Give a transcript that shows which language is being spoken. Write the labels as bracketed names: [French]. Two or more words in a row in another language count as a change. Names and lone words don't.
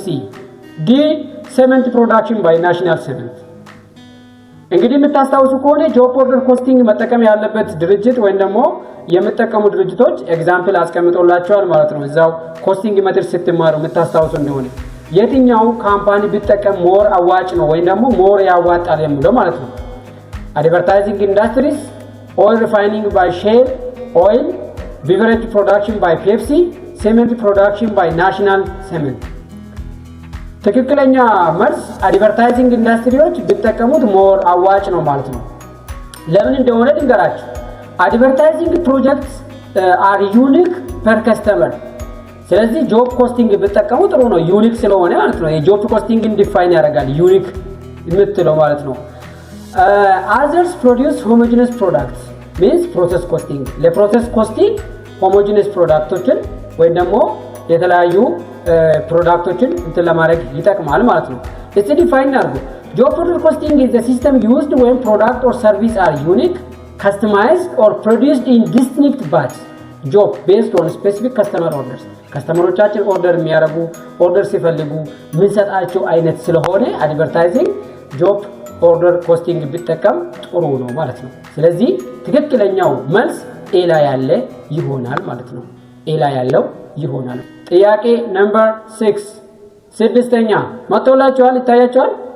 [English] the cement production by national cement። [Amharic] እንግዲህ የምታስታውሱ ከሆነ [English] job order costing [Amharic] መጠቀም ያለበት ድርጅት ወይም ደግሞ የምትጠቀሙ ድርጅቶች ኤግዛምፕል አስቀምጦላቸዋል ማለት ነው። እዛው [English] costing method [Amharic] ስትማሩ የምታስታውሱ እንደሆነ የትኛው ካምፓኒ ቢጠቀም ሞር አዋጭ ነው ወይም ደግሞ ሞር ያዋጣል የሚለው ማለት ነው። [English] advertising industries፣ oil refining by Shell Oil፣ beverage production by Pepsi፣ cement production by national cement [Amharic] ትክክለኛ መልስ አድቨርታይዚንግ ኢንዱስትሪዎች ቢጠቀሙት ሞር አዋጭ ነው ማለት ነው። ለምን እንደሆነ ልንገራችሁ። [English] advertising projects are unique per customer። [Amharic] ስለዚህ [English] job costing [Amharic] ቢጠቀሙ ጥሩ ነው፣ ዩኒክ ስለሆነ ማለት ነው። የጆብ ኮስቲንግን ዲፋይን ያደርጋል ዩኒክ የምትለው ማለት ነው። [English] others produce homogeneous products means process costing። [Amharic] ለፕሮሰስ ኮስቲንግ homogeneous ፕሮዳክቶችን ወይም ደግሞ የተለያዩ ፕሮዳክቶችን እንትን ለማድረግ ይጠቅማል ማለት ነው። [English] it's defined [Amharic] አድርጉ። [English] job order costing is the system used when product or service are unique, customized or produced in distinct batch job based on specific customer orders። [Amharic] ከስተመሮቻችን ኦርደር የሚያደርጉ ኦርደር ሲፈልጉ ምን ሰጣቸው አይነት ስለሆነ አድቨርታይዚንግ [English] job order costing [Amharic] ቢጠቀም ጥሩ ነው ማለት ነው። ስለዚህ ትክክለኛው መልስ ኤ ላይ ያለ ይሆናል ማለት ነው። ኤ ላይ ያለው ይሆናል። ጥያቄ ነምበር 6 ስድስተኛ መጥቶላችኋል፣ ይታያችኋል።